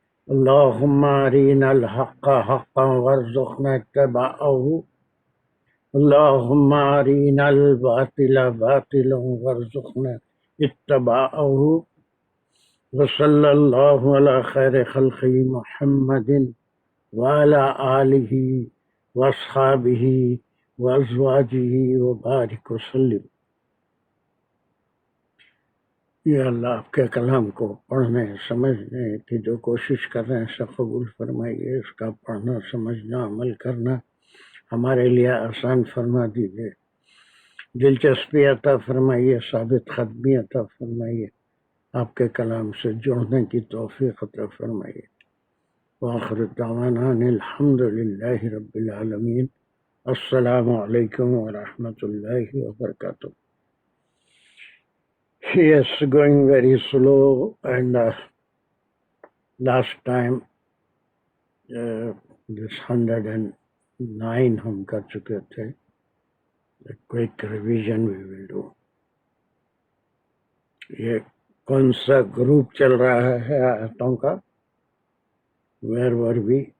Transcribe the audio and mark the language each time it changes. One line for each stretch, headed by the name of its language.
Arabic: اللهم أرنا الحق حقا وارزقنا اتباعه اللهم أرنا الباطل باطلا وارزقنا اتباعه وصلى الله على خير خلقه محمد وعلى آله واصحابه وازواجه وبارك وسلم.
Urdu: یا اللہ آپ کے کلام کو پڑھنے سمجھنے کی جو کوشش کر رہے ہیں سب قبول فرمائیے. اس کا پڑھنا سمجھنا عمل کرنا ہمارے لیے آسان فرما دیجیے. دلچسپی عطا فرمائیے، ثابت قدمی عطا فرمائیے، آپ کے کلام سے جڑنے کی توفیق عطا فرمائیے.
Arabic: وآخر دعوانا الحمد للہ رب العالمین. السلام علیکم ورحمۃ اللہ وبرکاتہ.
English: Yes, going very slow and last time this 109
Urdu: ہم کر چکے تھے.
English: A quick revision we will do.
Urdu: یہ کون سا گروپ چل رہا ہے آیتوں کا؟
English: Where were we?